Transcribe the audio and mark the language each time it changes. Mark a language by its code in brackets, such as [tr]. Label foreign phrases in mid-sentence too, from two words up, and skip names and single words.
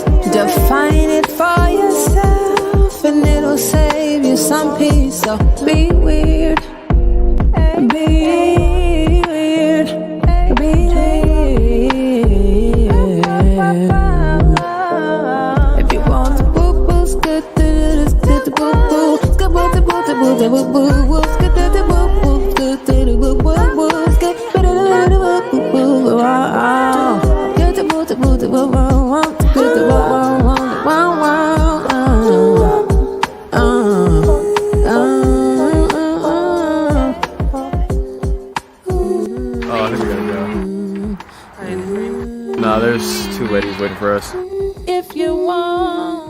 [en] Define it for yourself, and it'll save you some peace. So be weird. Be weird. Be weird. If you want to boo boo, skid to boo boo, skid boo to boo to boo to boo boo, skid to boo boo, skid to boo boo boo, skid to boo boo boo, wow. Skid to boo to boo to boo boo, skid to boo wow wow wow. Oh, I think we gotta go. Nah, there's two ladies waiting for us. If you want.